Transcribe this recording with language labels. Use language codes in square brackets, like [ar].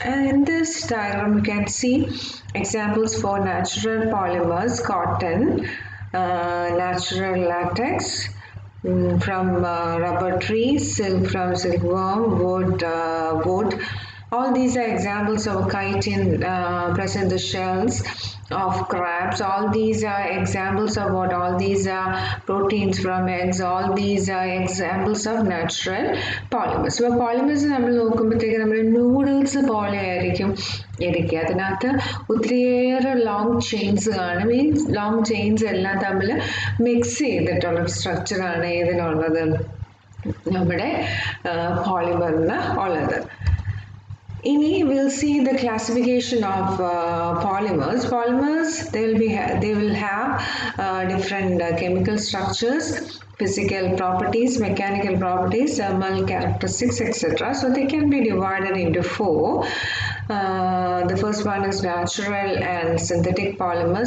[en] And in this diagram you can see examples for natural polymers: cotton, natural latex, from rubber trees, silk from silkworm, wood. All these are examples of chitin present in the shells of crabs. All these are examples of what? All these are proteins from eggs. All these are examples of natural polymers. [ml] So polymers നമ്മൾ നോക്കുമ്പോഴത്തേക്ക് നമ്മുടെ noodles പോലെ ആയിരിക്കും ഇരിക്കുക. അതിനകത്ത് ഒത്തിരിയേറെ long chains കാണും. ഈ ലോങ് ചെയിൻസ് എല്ലാം തമ്മിൽ മിക്സ് ചെയ്തിട്ടുള്ള സ്ട്രക്ചറാണ് ഇതിനുള്ളത്, നമ്മുടെ പോളിമറിന് ഉള്ളത്. [en] We'll see the classification of polymers. Polymers, they will have different chemical structures, physical properties, mechanical properties, thermal characteristics, etc. So they can be divided into four. The first one is natural and synthetic polymers.